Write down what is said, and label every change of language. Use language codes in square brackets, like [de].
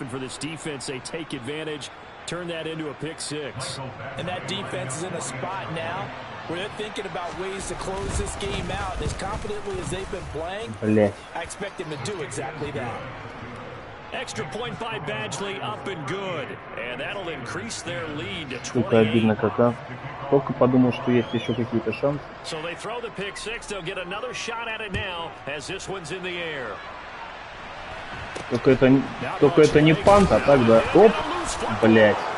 [en] And for this defense, they take advantage, turn that into a pick 6. And that defense is in a spot now where they're thinking about ways to close this game out. And as confidently as they've been playing, I expect them to do exactly that. Extra point by Badgley, up and good. And that'll increase their lead to 28. [ru] Это обидно как, Только подумал, что есть еще какие-то шансы. [en] So they throw the pick 6. They'll get another shot at it now as this one's in the air. [ru] Только это не пант, а так да. Оп, блять.